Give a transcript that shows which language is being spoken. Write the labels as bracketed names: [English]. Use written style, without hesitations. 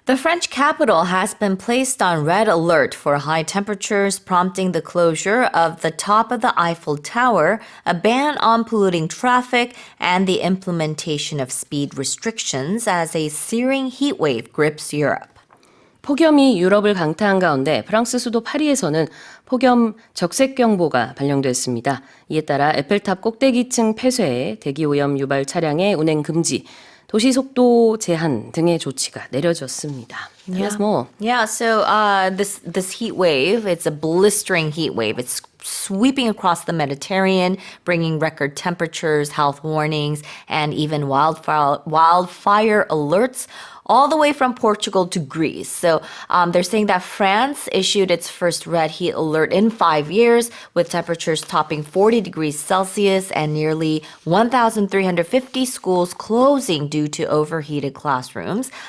[English] The French capital has been placed on red alert for high temperatures, prompting the closure of the top of the Eiffel Tower, a ban on polluting traffic, and the implementation of speed restrictions as a searing heat wave grips Europe. [Korean] 폭염이 유럽을 강타한 가운데 프랑스 수도 파리에서는 폭염 적색경보가 발령됐습니다. 이에 따라 에펠탑 꼭대기층 폐쇄, 대기오염 유발 차량의 운행 금지, 도시 속도 제한 등의 조치가 내려졌습니다. [English] Tell us more. Yeah, so this heat wave, it's a blistering heat wave. It's sweeping across the Mediterranean, bringing record temperatures, health warnings, and even wildfire alerts all the way from Portugal to Greece. So they're saying that France issued its first red heat alert in 5 years, with temperatures topping 40 degrees Celsius and nearly 1,350 schools closing due to overheated classrooms.